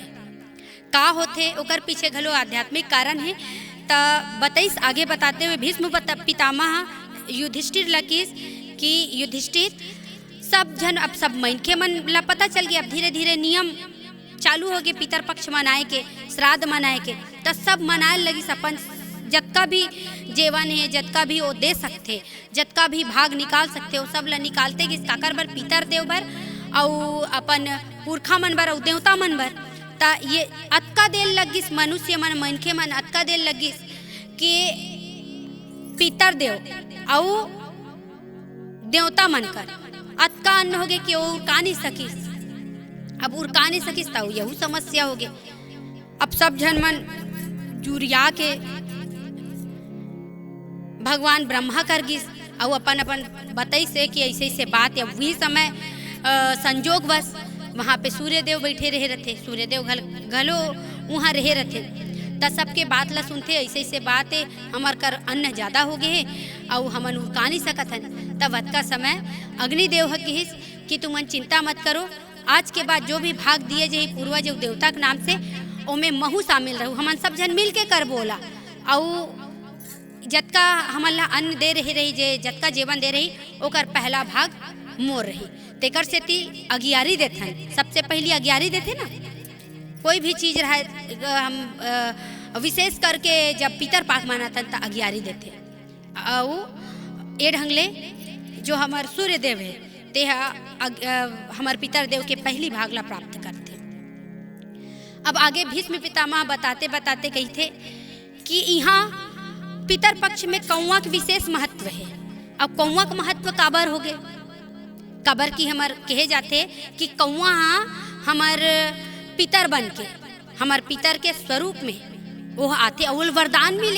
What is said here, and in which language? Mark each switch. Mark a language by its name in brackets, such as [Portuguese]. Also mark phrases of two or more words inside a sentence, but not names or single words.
[Chhattisgarhi] का होते ओकर पीछे घलो आध्यात्मिक कारण है ता बताइस आगे बताते हुए भीष्म पितामह युधिष्ठिर लकीस कि युधिष्ठिर सब जन अब सब मनखे मन ला पता चल गया, अब धीरे धीरे नियम चालू हो गए पितर पक्ष मनाए के, श्राद्ध मनाए के। तो सब मनाए लगी अपन जतका भी जेवन है, जतका भी वो दे सकते, जतका भी भाग निकाल सकते, वो सब ला निकालते कि काकर बर, पितर देव बर और अपन पुरखा मन बर और देवता मन बर। ता ये अतका देर लगिस मनुष्य मन, मनखे मन अतका देर लगिस कि पितर देव और देवता मन कर अतका अन्न हो गए कि वो उड़का नहीं सकिस। अब उड़का नहीं सकिस तो यहू समस्या हो गए। अब सब जन मन जुरिया के भगवान ब्रह्मा कर गिस और अपन अपन बताई से कि ऐसे ऐसे बात है। वही समय संजोग बस वहाँ पे सूर्यदेव बैठे रहे रहते, सूर्यदेव घलो वहाँ रहे रहते। त सबके बात ला सुनते, ऐसे ऐसे बात है, हमार कर अन्न ज़्यादा हो गए है और हमन उड़का नहीं सकत हन। तब वत का समय अग्निदेव कहिस कि तुमन चिंता मत करो, आज के बाद जो भी भाग दिए जाए पूर्वज और देवता के नाम से ओमे महू शामिल रहू, हमन सब जन मिल के कर बोला। और जतका हमन ला अन्न दे रही जे जतका जीवन दे रही ओकर पहला भाग मोर रही। तेकर से ती अगियारी देथन, सबसे पहली अगियारी देथे ना। कोई भी चीज रहे हम विशेष करके जब पितर पाक मानतन त अगियारी देथे। और ए ढंगले जो हमार सूर्यदेव है ते हमार पितर देव के पहली भाग ला प्राप्त करते। अब आगे भीष्म पितामह बताते बताते कहते कि यहाँ पितर पक्ष में कौवा के विशेष महत्व है। अब कौवा का महत्व काबर हो गए, काबर की हमार कहे जाते कि कौवा हमार पितर बन के हमार पितर के स्वरूप में वो आते और वरदान मिले।